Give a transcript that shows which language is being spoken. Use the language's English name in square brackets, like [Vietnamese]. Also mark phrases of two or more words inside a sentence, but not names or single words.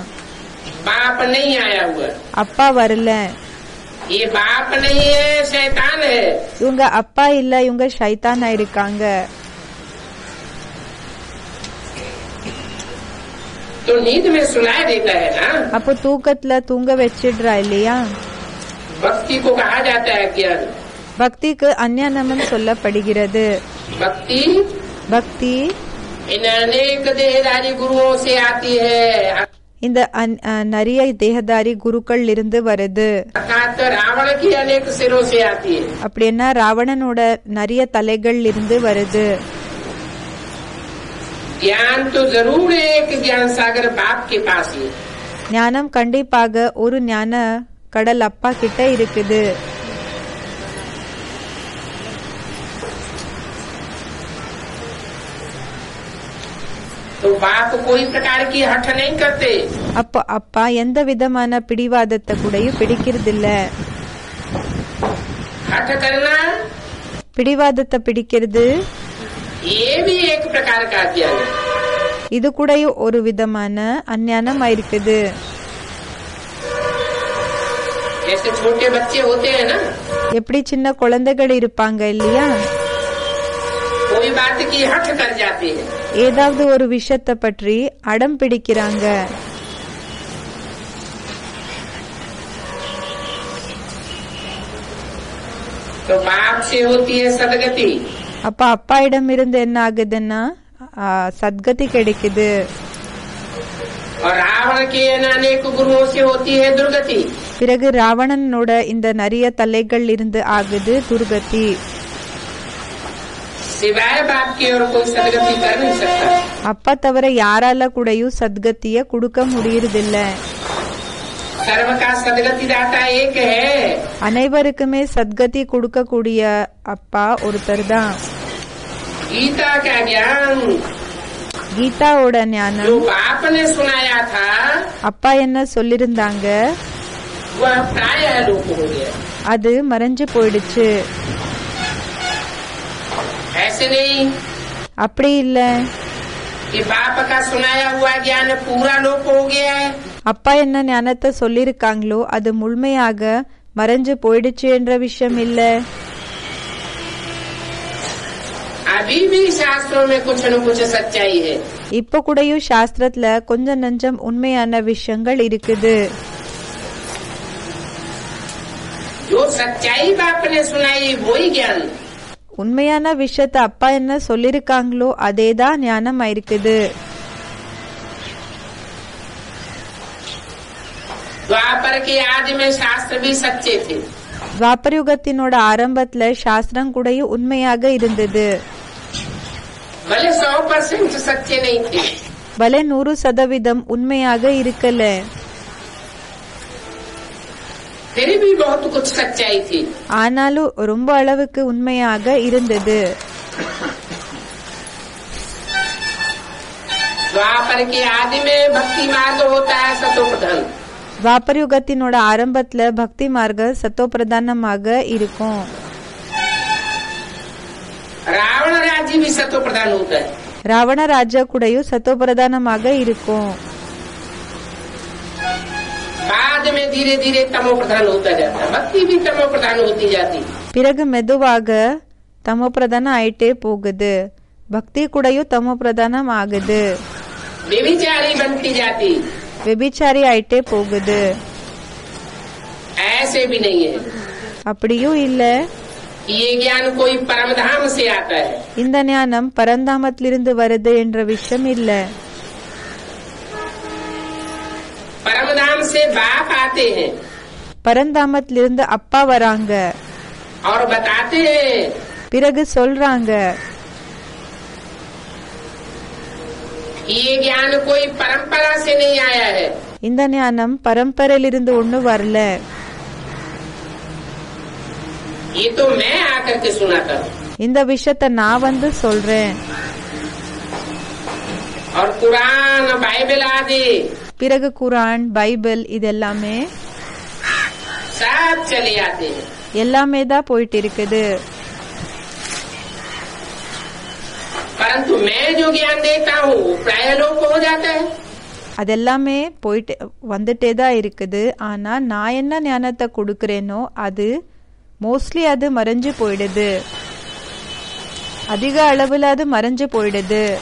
[Hindi] बाप नहीं आया हुआ, [Tamil] அப்பா வரல, [Hindi] ये बाप नहीं है, शैतान है। [Tamil] இவங்க அப்பா இல்ல, இவங்க ஷைத்தானா இருக்காங்க. [Hindi] तो नींद में सुनाई देता है ना, [Tamil] அப்போ தூக்கத்துல தூங்க வச்சிடுறா இல்லையா? [Hindi] भक्ति को कहा जाता है ज्ञान। [Tamil] பக்திக்கு அஞ்ஞானம்னு சொல்லப்படுகிறது. [Hindi] भक्ति [Tamil] பக்தி [Hindi] इन अनेक देहधारी गुरुओं से आती है, [Tamil] இந்த நிறைய தேகதாரி குருக்கள் இருந்து வருது. [Hindi] अर्थात रावण की अनेक सिरों से आती है। [Tamil] அப்படின்னா ராவணனோட நிறைய தலைகள் இருந்து வருது. [Hindi] ज्ञान तो जरूर एक ज्ञान सागर बाप के पास ही है। [Tamil] ஞானம் கண்டிப்பாக ஒரு ஞான கடல் அப்பா கிட்ட இருக்குது. [Hindi] तो बाप कोई प्रकार की हठ नहीं करते। [Tamil] அப்போ அப்பா எந்த விதமான பிடிவாதத்தை கூடயும் பிடிக்கிறதில்ல. [Hindi] हठ करना [Tamil] பிடிவாதத்தை பிடிக்கிறது [Hindi] ये भी एक प्रकार का ज्ञान है। [Tamil] இது கூடயும் ஒரு விதமான அஞ்ஞானம் இருக்குது. [Hindi] जैसे छोटे बच्चे होते हैं ना, [Tamil] எப்படி சின்ன குழந்தைகள் இருப்பாங்க இல்லையா? [Hindi] कोई बात की हठ कर जाते हैं, [Tamil] ஏதாவது ஒரு விஷயத்தை பற்றி அடம் பிடிக்கிறாங்க. [Hindi] तो बाप से होती है सदगति। [Tamil] அப்ப அப்பா இடம் இருந்து என்ன ஆகுதுன்னா சத்கதி கிடைக்குது. [Hindi] और रावण के अनेक गुरुओं से होती है दुर्गति। [Tamil] பிறகு ராவணனோட இந்த நிறைய தலைகள் இருந்து ஆகுது துர்கதி. [Hindi] सिवाय बाप की और कोई सदगति कर नहीं सकता। [Tamil] அப்பா தவிர யாரால கூடயும் சத்கத்திய கொடுக்க முடியறதில்ல. [Hindi] सर्व का सदगति दाता एक है। [Tamil] அனைவருக்குமே சத்கதி கொடுக்கக்கூடிய அப்பா ஒருத்தர் தான். [Hindi] गीता का ज्ञान [Tamil] கீதாவோட [Hindi] जो [Tamil] ஞானம் [Hindi] बाप ने सुनाया था [Tamil] அப்பா என்ன சொல்லிருந்தாங்க [Hindi] वह प्रायः लोप हो गया। [Tamil] அது மறைஞ்சு போயிடுச்சு. [Hindi] ऐसे नहीं [Tamil] அப்படி இல்ல, [Hindi] कि बाप का सुनाया हुआ ज्ञान पूरा लोप हो गया है। [Tamil] அப்பா என்ன ஞானத்தை சொல்லிருக்காங்களோ அது முழுமையாக மறைஞ்சு போயிடுச்சு என்ற விஷயம் இல்ல. [Hindi] अभी भी शास्त्रों में कुछ न कुछ सच्चाई है। [Tamil] இப்ப கூடயும் சாஸ்திரத்துல கொஞ்சம் நஞ்சம் உண்மையான விஷயங்கள் இருக்குது. [Hindi] जो सच्चाई बाप ने सुनाई वही ज्ञान। [Tamil] உண்மையான விஷயத்த அப்பா என்ன சொல்லிருக்காங்களோ அதேதான் ஞானம் இருக்குது. [Hindi] द्वापर के आदि में शास्त्र भी सच्चे थे। [Tamil] துவாபர யுகத்தினோட ஆரம்பத்துல சாஸ்திரம் கூடயும் உண்மையாக இருந்தது. [Hindi] भले 100% सच्चे नहीं थे, [Tamil] பலே 100% உண்மையாக இருக்கல. [Hindi] फिर भी बहुत कुछ सच्चाई थी। [Tamil] ஆனாலும் ரொம்ப அளவுக்கு உண்மையாக இருந்தது. [Hindi] द्वापर के आदि में भक्ति मार्ग होता है सतोप्रधान। [Tamil] துவாபர யுகத்தினோட ஆரம்பத்துல பக்தி மார்க்க சத்தோ பிரதானமாக இருக்கும். [Hindi] रावण राज्य भी सतो प्रधान होता है। [Tamil] ராவண ராஜ்ய கூடயும் சத்தோ பிரதானமாக இருக்கும். [Hindi] बाद में धीरे धीरे तमो प्रधान होता जाता है, भक्ति भी तमो प्रधान होती जाती। [Tamil] பிறகு மெதுவாக தமோ பிரதானம் ஆயிட்டே போகுது, பக்தி கூடயும் தமோ பிரதானம் ஆகுது, [Hindi] व्यभिचारी बनती जाती। [Tamil] விபிச்சாரி ஆயிட்டே போகுது. [Hindi] ऐसे भी नहीं है, [Tamil] அப்படியும் இல்ல, [Hindi] ये ज्ञान कोई परमधाम से आता है। [Tamil] இந்த ஞானம் பரந்தாமத்திலிருந்து வருது என்ற விஷயம் இல்ல. [Hindi] परमधाम से बाप आते हैं [Tamil] பரந்தாமத்திலிருந்து அப்பா வராங்க, [Hindi] और बताते हैं [Tamil] பிறகு சொல்றாங்க [Hindi] ये ज्ञान कोई परंपरा से नहीं आया है। [Tamil] இந்த ஞானம் பரம்பரையிலிருந்து ஒண்ணு வரல, [Hindi] ये तो मैं आकर के सुनाता हूँ। [Tamil] இந்த விஷயத்த நான் வந்து சொல்றேன். [Hindi] और कुरान बाइबल आदि [Tamil] பிறகு குரான், பைபிள் இதெல்லாமே [Hindi] सब चले आते हैं। [Tamil] எல்லாமே தான் போயிட்டு இருக்குது. [Hindi] परंतु मैं जो ज्ञान देता हूँ वो प्राय लोग को हो जाता है। [Tamil] அதெல்லாமே போயிட்டு வந்துட்டே தான் இருக்குது. ஆனா நான் என்ன ஞானத்தை கொடுக்கறேனோ அது மோஸ்ட்லி அது மறைஞ்சு போயிடுது, அதிக அளவுல அது மறைஞ்சு போயிடுது.